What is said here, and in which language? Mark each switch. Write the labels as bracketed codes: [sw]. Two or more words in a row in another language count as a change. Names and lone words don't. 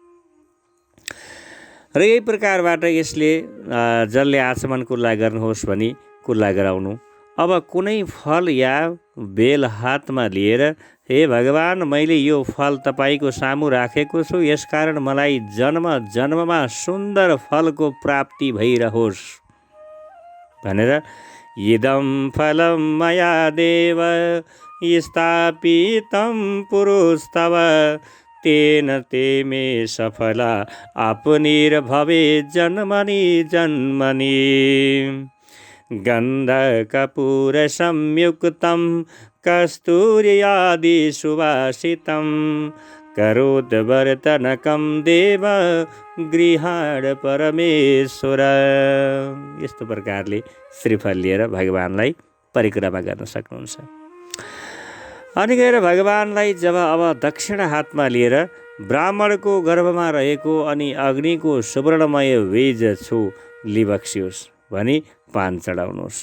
[ne] र यही प्रकारबाट यसले जसले आचमन कुल्ला गर्नुहोस् भनी कुल्ला गराउनु। अब कुनै फल या बेल हातमा लिएर हे भगवान, मैले यो फल तपाईँको सामु राखेको छु, यसकारण मलाई जन्म जन्ममा सुन्दर फलको प्राप्ति भइरहोस् भनेर [sa] इदं फलं मया देव स्थापितं पुरुस्तव तेन ते मे सफला आपनिर्भवे जन्मनि जन्मनि गन्धकपूर संयुक्तं कस्तूर्यादि सुवासितं करोद्वर्तनकं देव गृहाण परमेश्वर। [ne] यस्तो प्रकारले श्रीफल लिएर भगवानलाई परिक्रमा गर्न सक्नुहुन्छ। अनि गएर भगवानलाई जब अब दक्षिण हातमा लिएर ब्राह्मणको गर्भमा रहेको अनि अग्निको सुवर्णमय बीज छु लिबक्सियोस् भनी पान चढाउनुहोस्।